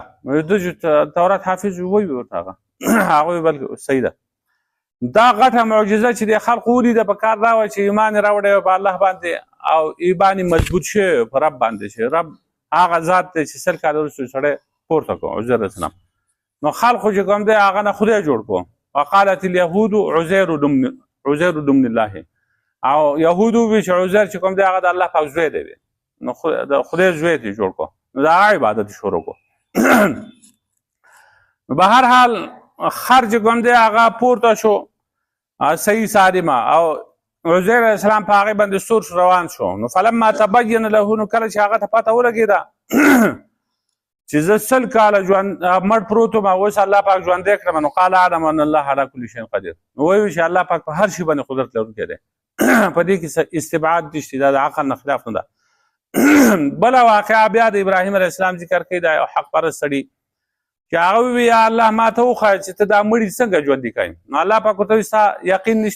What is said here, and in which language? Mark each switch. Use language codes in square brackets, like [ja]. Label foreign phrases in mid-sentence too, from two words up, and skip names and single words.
[ps] ده چې تورات حافظ ووایي ورته هغه وی بلکې صحیح ده. دا غټه معجزه چې د خلقو ولیده په کار دا وه چې ایمان یې راوړی په الله باندې او ایمان یې مضبوط شوی په رب باندې چې رب هغه ذات دی چې 100 کاله وروسته سړی پورته کړو عزیر [ar] علیه السلام. [ps] نو خلقو چې کوم دی هغه نه خدای جوړ کړو. [ar] وقالت اليهود عزیر ابن الله. [ps] او یهودو وی چې عزیر چې کوم دی هغه د الله پاک زوی دی. نو د خدای زوی یې جوړ کړو. نو د هغه عبادت یې شروع کړو. به هر حال خر چې کوم دی هغه پورته شو صحیح سالمه او عزیر [ar] علیه السلام [ps] په هغې باندې سور روان شو. نو [ar] فلما تبین له، [ps] نو کله چې هغه ته پته ولګېده چې زه 100 کاله مړ پروت وم او اوس الله پاک ژوندی کړم، نو [ar] قال اعلم ان الله على كل شيء قدیر. [ps] نو وایي چې الله پاک په هر شي باندې قدرت لرونکی دی. په دې کې استبعاد نشته، دا د عقل نه خلاف نه ده. بله واقعه بیا د ابراهیم [ar] علیه السلام [ps] ذکر کوي، دا یو حق پرست سړي چې هغه ووایي یا الله ما ته وښایه چې ته دا مړي څنګه ژوندي کوې؟ نو الله پاک ورته وایي ستا یقین نشته؟